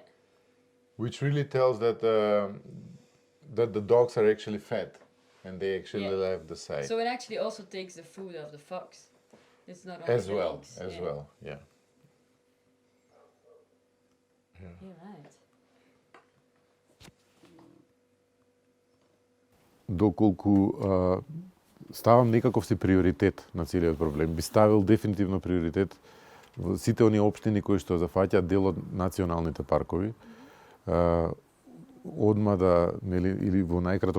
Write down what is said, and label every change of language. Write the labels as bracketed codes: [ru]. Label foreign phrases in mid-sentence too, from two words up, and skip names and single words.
[en] Which really tells that the dogs are actually fed and they actually Yeah. left the site. So it actually also takes the food of the fox. It's not only As the well, eggs. as Yeah. well, yeah. You're right. [mk] Доколку ставам некаков си приоритет на целиот проблем, би ставил дефинитивно приоритет во сите оние општини кои што зафаќаат дел од националните паркови, одма да, нели, или во најкраток